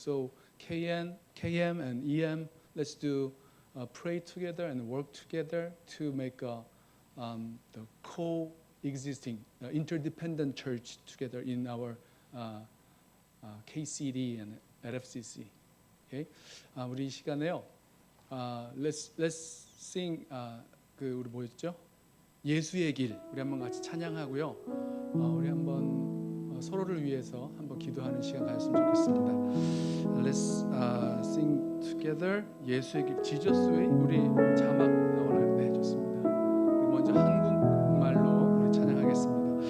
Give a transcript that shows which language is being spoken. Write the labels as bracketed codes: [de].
[en] So KM and EM, let's do pray together and work together to make the co-existing interdependent church together in our KCD and LFCC. [ko] Okay, 우리 이 시간에요. [en] Let's sing [ko] 그 우리 뭐였죠? 예수의 길 우리 한번 같이 찬양하고요. 우리 한번 서로를 위해서 한번 기도하는 시간 가졌으면 좋겠습니다. [en] Let's sing together 예수의 길 Jesus way. [ko] 우리 자막 나오나요? 네, 좋습니다. 우리 먼저 한국말로 우리 찬양하겠습니다.